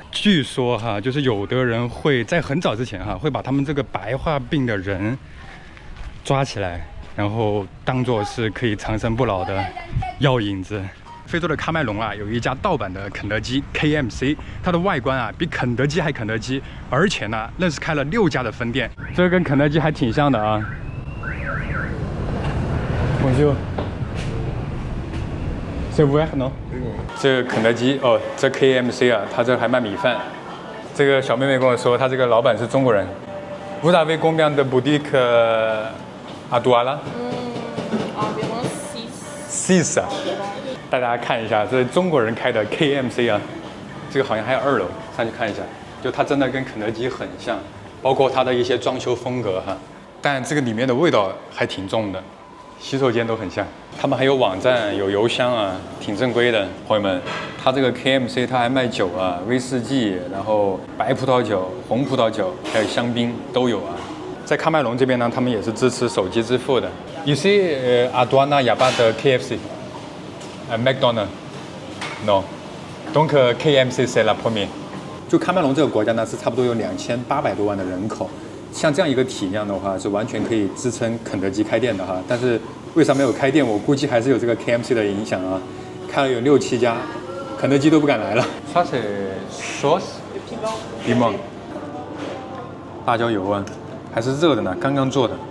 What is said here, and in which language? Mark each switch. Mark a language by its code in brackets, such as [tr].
[zh] 据说哈，就是有的人会在很早之前哈，会把他们这个白化病的人抓起来，然后当作是可以长生不老的药引子。非洲的喀麦隆啊，有一家盗版的肯德基 KMC， 它的外观啊比肯德基还肯德基，而且呢，愣是开了6家的分店，这个跟肯德基还挺像的啊。 [fr] Bonjour， c'est ouvert non？ [zh] 这个肯德基哦，这 KMC 啊，它这还卖米饭。这个小妹妹跟我说，她这个老板是中国人。 [fr] Vous avez combien de boutiques à Douala？ environ 6。 [zh] 啊，大家看一下，这是中国人开的 KMC 啊，这个好像还有2楼，上去看一下，就它真的跟肯德基很像，包括它的一些装修风格哈，但这个里面的味道还挺重的，洗手间都很像。他们还有网站，有邮箱啊，挺正规的，朋友们。它这个 KMC 它还卖酒啊，威士忌，然后白葡萄酒、红葡萄酒，还有香槟都有啊。在喀麦隆这边呢，他们也是支持手机支付的。 [en] You see, [fr] à Douala, il n'y a pas de KFC. McDonald's, non. Donc KMC c'est la première. [zh] 就喀麦隆这个国家呢，是差不多有2800多万的人口，像这样一个体量的话，是完全可以支撑肯德基开店的哈。但是为啥没有开店？我估计还是有这个 KMC 的影响啊。开了有6、7家，肯德基都不敢来了。 [fr] Ça c'est sauce piment， [zh] 辣椒油啊，还是热的呢，刚刚做的。